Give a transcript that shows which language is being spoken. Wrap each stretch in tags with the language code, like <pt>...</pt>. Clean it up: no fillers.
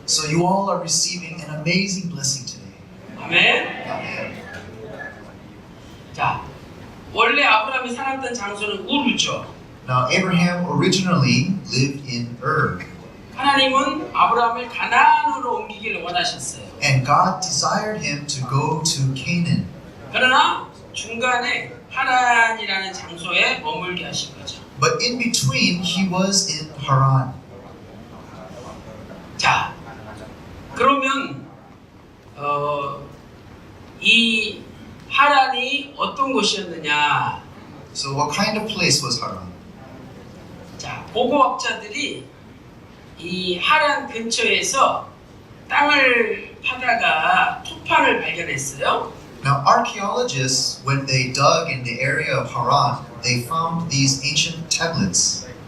<en>So, you all are receiving an amazing blessing today.</en> <ko>아멘.</ko> <en>Amen.</en> <ko>자, 원래 아브라함이 살았던 장소는 우르죠.</ko> <en>Now, Abraham originally lived in Ur,</en> <ko>하나님은 아브라함을 가나안으로 옮기기를 원하셨어요.</ko> <en>and God desired him to go to Canaan.</en> <ko>그러나 중간에 하란이라는 장소에 머물게 하신 거죠.</ko> <en>But in between, he was in Haran.</en> <ko>자, 그러면 이 하란이 어떤 곳이었느냐?</ko> <en>So, what kind of place was Haran?</en> <ko>자, 고고학자들이 이 하란 근처에서 땅을 파다가 토판을 발견했어요.</ko> <en>Now, archaeologists, when they dug in the area of Haran, they found these ancient tablets.</en>